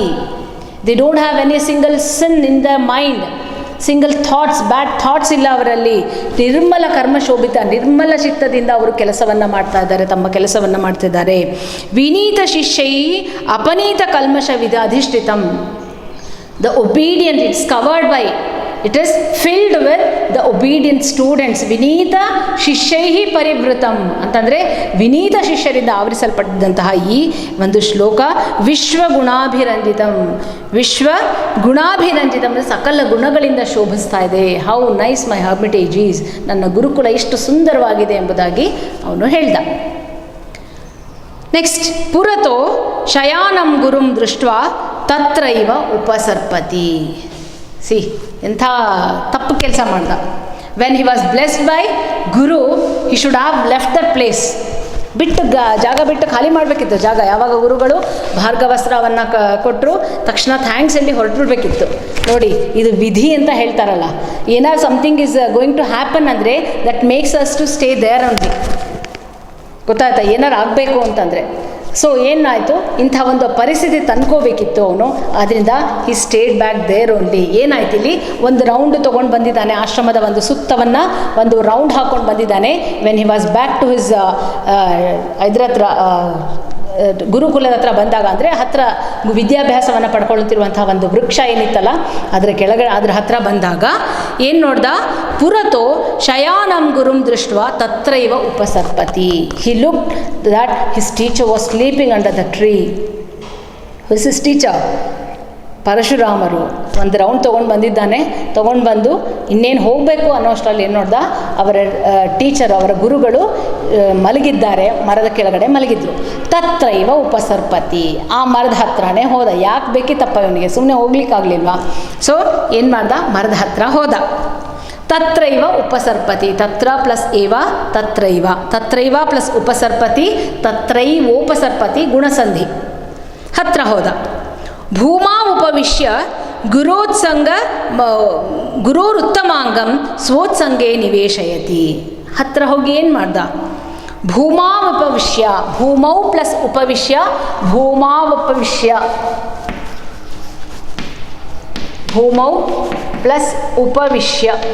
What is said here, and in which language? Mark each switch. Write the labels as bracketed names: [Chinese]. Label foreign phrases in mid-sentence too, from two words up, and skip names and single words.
[English] They don't have any single sin in the mind, single thoughts, bad thoughts [Kannada] ಇಲ್ಲ ಅವರಲ್ಲಿ. ನಿರ್ಮಲ ಕರ್ಮ ಶೋಭಿತ, ನಿರ್ಮಲ ಚಿತ್ತದಿಂದ ಅವರು ಕೆಲಸವನ್ನು ಮಾಡ್ತಾ ಇದ್ದಾರೆ, ತಮ್ಮ ಕೆಲಸವನ್ನು ಮಾಡ್ತಿದ್ದಾರೆ. [Sanskrit] ವಿನೀತ ಶಿಷ್ಯೈ ಅಪನೀತ ಕಲ್ಮಶ ಅಧಿಷ್ಠಿತಂ. [English] The obedient, it's covered by, it is filled with the obedient students. [Sanskrit] ವಿನೀತ ಶಿಷ್ಯೈಹಿ ಪರಿವೃತಂ [Kannada] ಅಂತಂದರೆ ವಿನೀತ ಶಿಷ್ಯರಿಂದ ಆವರಿಸಲ್ಪಟ್ಟಿದ್ದಂತಹ ಈ ಒಂದು ಶ್ಲೋಕ ವಿಶ್ವಗುಣಾಭಿರಂಜಿತಂ ಅಂದರೆ ಸಕಲ ಗುಣಗಳಿಂದ ಶೋಭಿಸ್ತಾ ಇದೆ. [English] How nice my hermitage is, [Kannada] ನನ್ನ ಗುರುಕುಲ ಎಷ್ಟು ಸುಂದರವಾಗಿದೆ ಎಂಬುದಾಗಿ ಅವನು ಹೇಳ್ದ. [Sanskrit] ನೆಕ್ಸ್ಟ್, ಪುರತೋ ಶಯಾನಂ ಗುರುಂ ದೃಷ್ಟ್ವಾ ತತ್ರೈವ ಉಪಸರ್ಪತಿ. [Kannada] ಸಿ, ಎಂಥ ತಪ್ಪು ಕೆಲಸ ಮಾಡ್ದ. [English] When he was blessed by guru, he should have left that place. [Kannada] ಜಾಗ ಬಿಟ್ಟು ಖಾಲಿ ಮಾಡಬೇಕಿತ್ತು ಜಾಗ. ಯಾವಾಗ ಗುರುಗಳು ಭಾರ್ಗವಸ್ತ್ರವನ್ನು ಕೊಟ್ಟರು ತಕ್ಷಣ ಥ್ಯಾಂಕ್ಸ್ ಹೇಳಿ ಹೊರಟುಬಿಡ್ಬೇಕಿತ್ತು. ನೋಡಿ, ಇದು ವಿಧಿ ಅಂತ ಹೇಳ್ತಾರಲ್ಲ, ಏನಾದ್ರು [English] something is going to happen ಅಂದರೆ that makes us to stay there only. [Kannada] ಗೊತ್ತಾಯ್ತಾ? ಏನಾರು ಆಗಬೇಕು ಅಂತಂದರೆ. ಸೊ ಏನಾಯಿತು, ಇಂಥ ಒಂದು ಪರಿಸ್ಥಿತಿ ತಂದ್ಕೋಬೇಕಿತ್ತು ಅವನು, ಆದ್ದರಿಂದ [English] he stayed back there only. [Kannada] ಏನಾಯ್ತು, ಇಲ್ಲಿ ಒಂದು ರೌಂಡ್ ತೊಗೊಂಡು ಬಂದಿದ್ದಾನೆ, ಆಶ್ರಮದ ಒಂದು ಸುತ್ತವನ್ನು ಒಂದು ರೌಂಡ್ ಹಾಕ್ಕೊಂಡು ಬಂದಿದ್ದಾನೆ. [English] when he was back to his [Kannada] ಇದ್ರ ಹತ್ರ, ಗುರುಕುಲದ ಹತ್ರ ಬಂದಾಗ, ಅಂದರೆ ಹತ್ರ ವಿದ್ಯಾಭ್ಯಾಸವನ್ನು ಪಡ್ಕೊಳ್ತಿರುವಂಥ ಒಂದು ವೃಕ್ಷ ಏನಿತ್ತಲ್ಲ ಅದರ ಕೆಳಗಡೆ, ಅದರ ಹತ್ರ ಬಂದಾಗ ಏನು ನೋಡ್ದ, [Sanskrit] ಪುರತೋ ಶಯಾನಂ ಗುರುಂ ದೃಷ್ಟ್ವಾ ತತ್ರೈವ ಉಪಸರ್ಪತಿ. [English] He looked that his teacher was sleeping under the tree. his is teacher [Kannada] ಪರಶುರಾಮರು ಒಂದು ರೌಂಡ್ ತೊಗೊಂಡು ಬಂದಿದ್ದಾನೆ. ತೊಗೊಂಡು ಬಂದು ಇನ್ನೇನು ಹೋಗಬೇಕು ಅನ್ನೋ ಅಷ್ಟರಲ್ಲಿ ಏನು ನೋಡ್ದ, ಅವರ ಟೀಚರ್, ಅವರ ಗುರುಗಳು ಮಲಗಿದ್ದಾರೆ, ಮರದ ಕೆಳಗಡೆ ಮಲಗಿದ್ರು. [Sanskrit] ತತ್ರೈವ ಉಪಸರ್ಪತಿ, [Kannada] ಆ ಮರದ ಹತ್ರನೇ ಹೋದ. ಯಾಕೆ ಬೇಕಿತ್ತಪ್ಪ ಇವನಿಗೆ, ಸುಮ್ಮನೆ ಹೋಗ್ಲಿಕ್ಕಾಗಲಿಲ್ವಾ? ಸೊ ಏನು ಮಾಡ್ದ, ಮರದ ಹತ್ರ ಹೋದ. [Sanskrit] ತತ್ರೈವ ಉಪಸರ್ಪತಿ, ತತ್ರ ಪ್ಲಸ್ ಏವ ತತ್ರೈವ, ತತ್ರೈವ ಪ್ಲಸ್ ಉಪಸರ್ಪತಿ, ತತ್ರೈವೋಪಸರ್ಪತಿ ಗುಣಸಂಧಿ. [Kannada] ಹತ್ರ ಹೋದ. [Sanskrit] ಭೂಮಾ ಉಪವಿಶ್ಯ ಗುರೋರುತ್ತಮಾಂಗಂ ಸ್ವೋತ್ಸಂಗೇ ನಿವೇಶಯತಿ. [Kannada] ಹತ್ರ ಹೋಗಿ ಏನು ಮಾಡ್ದ, [Sanskrit] ಭೂಮಾ ಉಪವಿಶ್ಯ, ಭೂಮೌ ಪ್ಲಸ್ ಉಪವಿಶ್ಯ, ಭೂಮಾ ಉಪವಿಶ್ಯ, ಭೂಮೌ ಪ್ಲಸ್ ಉಪವಿಶ್ಯ.